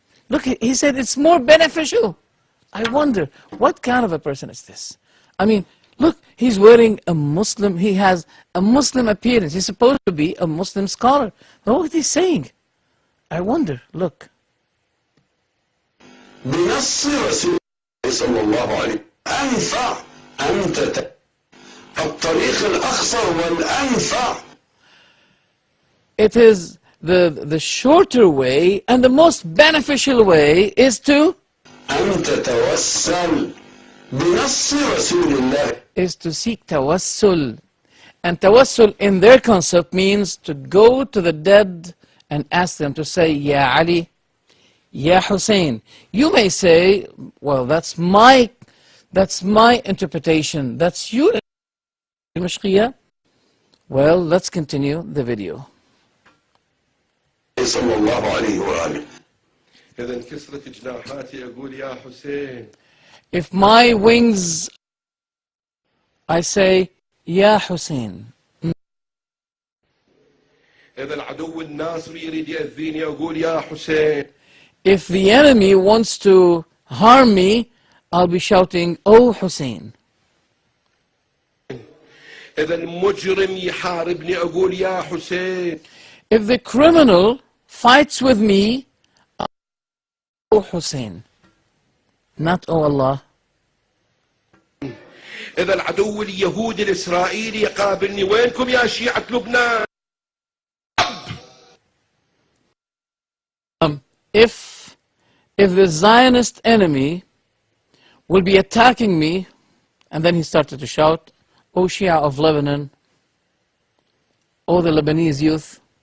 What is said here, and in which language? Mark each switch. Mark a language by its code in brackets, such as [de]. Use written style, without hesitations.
[en] Look, he said it's more beneficial. I wonder, what kind of a person is this? I mean, look, he's wearing a Muslim, he has a Muslim appearance. He's supposed to be a Muslim scholar. But what he's saying, I wonder, look. [ar] بنص رسول الله صلى الله عليه أنفع أنت الطريق الأقصر والأنفع. [en] It is the shorter way and the most beneficial way is to [ar] أن تتوسل بنص رسول الله. [en] Is to seek tawassul. And tawassul in their concept means to go to the dead and ask them to say, Ya Ali, Ya Hussein. You may say, well, that's my interpretation. That's your interpretation. Well, let's continue the video. [ar] صلى الله عليه وآله. إذا انكسرت جناحاتي أقول يا حسين. [en] If my wings, I say, Ya Hussein. [ar] إذا العدو الناصر يريد يأذيني أقول يا حسين. [en] If the enemy wants to harm me, I'll be shouting, Oh Hussein. [ar] إذا المجرم يحاربني أقول يا حسين. [en] If the criminal fights with me, Oh Hussein. Not Oh Allah. [ar] إذا العدو اليهودي الإسرائيلي يقابلني وينكم يا شيعة لبنان. [en] If the Zionist enemy will be attacking me, and then he started to shout, O Shia of Lebanon, O the Lebanese youth,